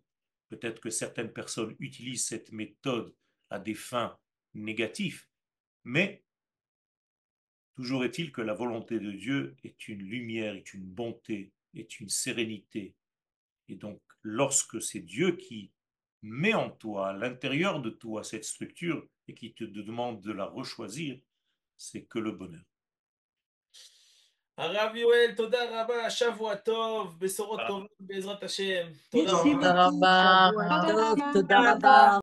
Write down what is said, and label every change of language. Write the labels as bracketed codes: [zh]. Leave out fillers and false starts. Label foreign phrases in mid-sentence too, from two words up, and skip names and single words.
[fr] Peut-être que certaines personnes utilisent cette méthode à des fins négatives, mais toujours est-il que la volonté de Dieu est une lumière, est une bonté, est une sérénité. Et donc, lorsque c'est Dieu qui met en toi, à l'intérieur de toi, cette structure et qui te demande de la rechoisir, c'est que le bonheur. [he] הרב יואל, תודה רבה, שבוע טוב, בשורות [fr] Voilà. [he] טובות בעזרת השם. תודה [fr] Merci [he] רבה. תודה [fr] beaucoup. [he] רבה. שבוע טוב, טוב. תודה רבה.